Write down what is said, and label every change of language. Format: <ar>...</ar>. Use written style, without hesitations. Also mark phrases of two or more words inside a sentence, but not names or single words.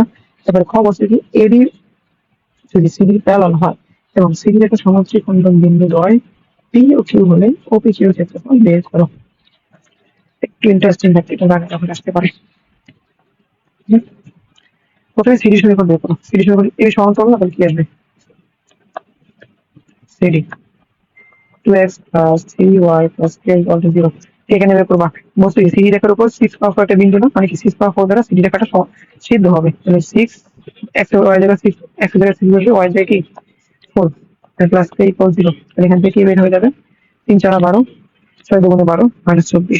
<bn>এবার খ বলছে কি এডি যদি সিডি প্যারালাল হয় এবং সিডি রেখার সমষ্টি খণ্ডন বিন্দু দ্বয় পি ও কিউ হলে ওপি কিউ ক্ষেত্রফল বের করো। একটু</bn> <en>interesting fact,</en> <bn>এটা আগে যখন আসতে পারে। হুম? প্রথমে সিডি সমীকরণ বের করো। সিডি সমীকরণ এই সমান্তরাল আবার কি আসবে, সিডি</bn> <en>2x plus 3y plus k equal to 0</en> <bn>এখানে বের করবা। বলছি সিডি রেখার উপর 6/4 একটা বিন্দু না, মানে কি 6/4 দ্বারা সিডি রেখাটা সিদ্ধ হবে। তাহলে 6 x y জায়গায় 6 x জায়গায় 6 বসবে, y জায়গায় কি 4</bn> <en>plus k equal</en> <bn>0। তাহলে এখান থেকে কি বের হয়ে যাবে, 3 4 12, 6 2 12 -24।</bn>